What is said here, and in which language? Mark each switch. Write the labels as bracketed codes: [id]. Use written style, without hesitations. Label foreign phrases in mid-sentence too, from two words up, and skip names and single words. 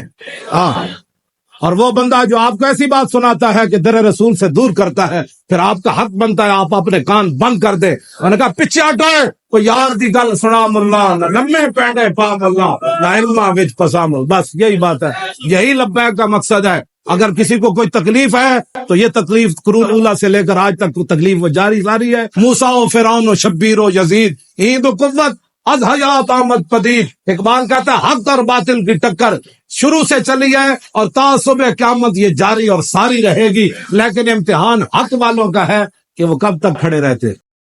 [ur] اور وہ بندہ جو آپ کو ایسی بات سناتا ہے کہ در رسول سے دور کرتا ہے، پھر آپ کا حق بنتا ہے آپ اپنے کان بند کر دیں. انہوں نے کہا پیچھے ہٹو، [pa] کوئی یار دی گل سنا ملا نہ لمے پینڈے پا ملا نہ علما وچ پسام. [ur] بس یہی بات ہے، یہی لبیک کا مقصد ہے. اگر کسی کو کوئی تکلیف ہے تو یہ تکلیف قرون اولا سے لے کر آج تک تکلیف وہ جاری ہے. [fa] موسیٰ و فرعون و شبیر و یزید عید و قوت از حیات آمد پدید. [ur] اقبال کہتا ہے حق اور باطل کی ٹکر شروع سے چلی ہے اور تا صبح قیامت یہ جاری اور ساری رہے گی. لیکن امتحان حق والوں کا ہے کہ وہ کب تک کھڑے رہتے.